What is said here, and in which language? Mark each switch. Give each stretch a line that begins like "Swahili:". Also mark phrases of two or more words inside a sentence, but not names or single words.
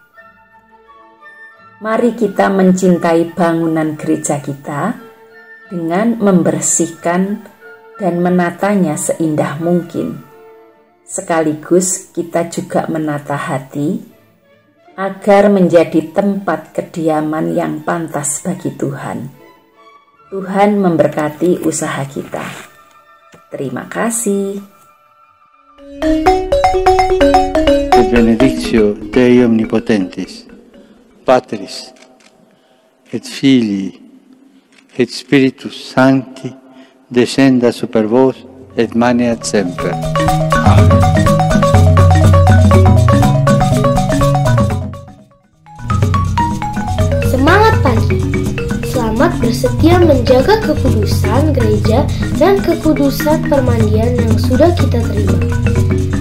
Indonesian: Mari kita mencintai bangunan gereja kita dengan membersihkan dan menatanya seindah mungkin. Sekaligus kita juga menata hati agar menjadi tempat kediaman yang pantas bagi Tuhan. Tuhan memberkati usaha kita. Terima kasih.
Latin: Benedictio Dei Omnipotentis, Patris, et Filii, et Spiritus Sancti, descenda super vos, et maneat semper.
Indonesian: Amen. Semangat pagi. Selamat bersetia menjaga kekudusan gereja dan kekudusan permandian yang sudah kita terima.